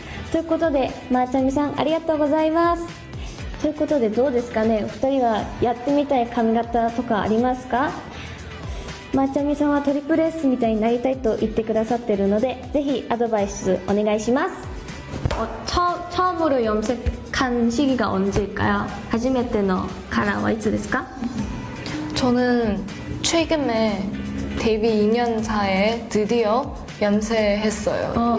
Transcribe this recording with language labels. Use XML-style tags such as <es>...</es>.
<ja>ということでまーちゃみさんありがとうございます。ということでどうですかね、お二人はやってみたい髪型とかありますか？まーちゃみさんはトリプル S みたいになりたいと言ってくださっているのでぜひアドバイスお願いします。</ja> <ko>처음으로 염색한 시기가 언제일까요?</ko> <ja>初めてのカラーはいつですか?</ja> <ko>저는 최근에 데뷔 2년 차에 드디어 염색했어요.</ko>